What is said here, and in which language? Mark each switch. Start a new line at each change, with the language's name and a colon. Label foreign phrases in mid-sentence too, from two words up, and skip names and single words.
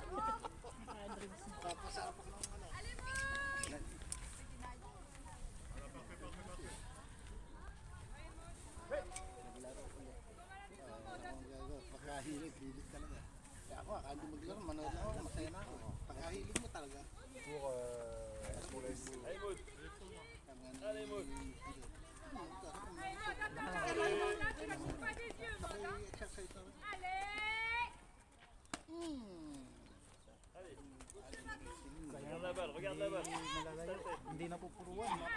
Filipino: pagkahilig, hilig talaga. Kaya ako, akala maglaro, manood ako, masaya na ako. Pagkahilig mo talaga.
French: Pour la SC. Allez, Maud. Allez, Maud. Regarde la balle, regarde la balle.
Filipino: Hindi napupuruan.